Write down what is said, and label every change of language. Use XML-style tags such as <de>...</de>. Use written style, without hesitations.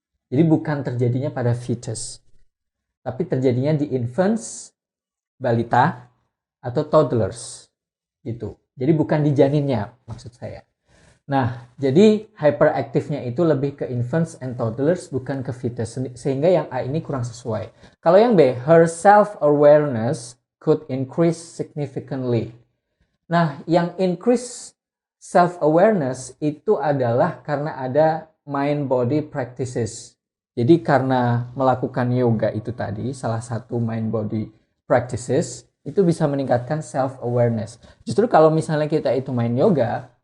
<id>Jadi bukan terjadinya pada fetus, tapi terjadinya di infants, balita, atau toddlers. Gitu. Jadi bukan di janinnya, maksud saya. Nah, jadi hyperactive-nya itu lebih ke</id> <en>infants and toddlers,</en> <id>bukan ke fetus. Sehingga yang A ini kurang sesuai. Kalau yang B,</id> <en>her self-awareness could increase significantly.</en> <id>Nah, yang increase self-awareness itu adalah karena ada mind-body practices. Jadi karena melakukan yoga itu tadi, salah satu mind-body practices, itu bisa meningkatkan self-awareness. Justru kalau misalnya kita itu main yoga,</id>